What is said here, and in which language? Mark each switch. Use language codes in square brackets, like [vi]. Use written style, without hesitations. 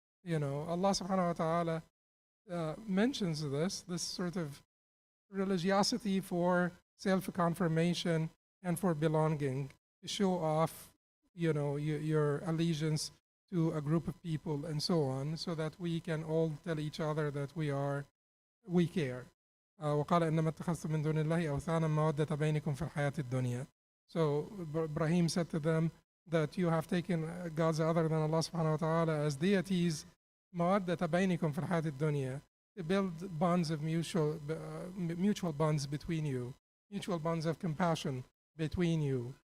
[en] Allah subhanahu wa ta'ala mentions this sort of religiosity for self-confirmation and for belonging, to show off, your allegiance to a group of people and so on, so that we can all tell each other that we care. [ar] وقال إنما اتخذتم من دون الله أوثانا مودة بينكم في الحياة الدنيا. [en] So Ibrahim said to them that you have taken gods other than Allah subhanahu wa ta'ala as deities, [ar] مودة بينكم في الحياة الدنيا, [en] to build bonds of mutual bonds between you, mutual bonds of compassion between you.